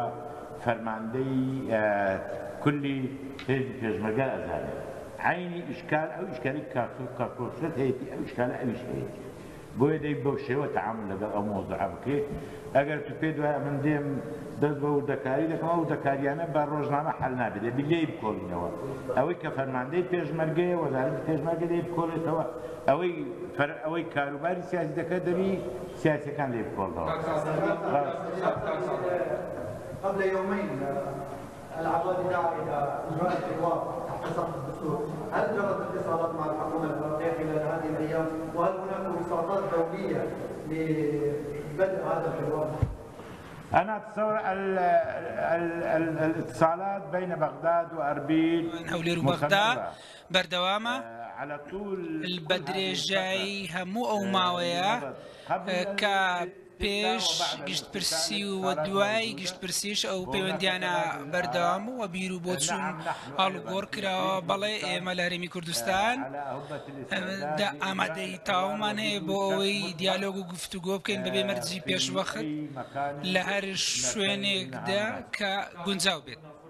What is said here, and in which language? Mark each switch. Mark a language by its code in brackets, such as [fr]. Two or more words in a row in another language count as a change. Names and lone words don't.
[ckb] فەرماندەی کولی حزب پێشمەرگە ئەزانێ عینی ئیشکال ئەو ئیشکالی کاکۆسەت هەیەی ئەو ئیشکالە ئەویش هەیەی بۆیە دەی بەو شێوە تەعامل لەگەڵ ئەو مۆزوعە بکرێت ئەگەر تو پێ دوایە من دێم دەست بە وردەکاری دەکەم ئەو وردەکاریانە بە ڕۆژنامە حەل نابێت دەبی لێی بکۆڵینەوە ئەوەی کە فەرماندەی پێشمەرگەیە وەزارەتی پێشمەرگە لێی بکۆڵێتەوە ئەوەی کاروباری سیاسی دەکات دەبی سیاسیەکان لێ بکۆڵنەوە [ar] قبل يومين العضوات دعا الى اجراء الحوار تحت سقف الدستور، هل جرت اتصالات مع الحكومه العراقيه خلال هذه الايام؟ وهل هناك وساطات دوليه لبدء هذا الحوار؟ أنا أتصور الاتصالات بين بغداد وأربيل [ckb] هەولێر و بەغدا بەردەوامە [ar] على طول [ckb] البەدرێژایی هەموو ئەو ماوەیە کە پێش گشتپرسی و دوای گشتپرسیش ئەو پەیوەندیانە بەردەوام و بیر و بۆ چوون هەڵگۆڕ کراوە بەڵێ ئێمە لە هەرێمی کوردستان ئامادەی تاومان هەیە بۆ ئەوەی دیالۆگ و گفتوگۆ بکەین بەبێ مەرجی پێشوەخت لە هەر شوێنێکدا کە گونجاو بێت.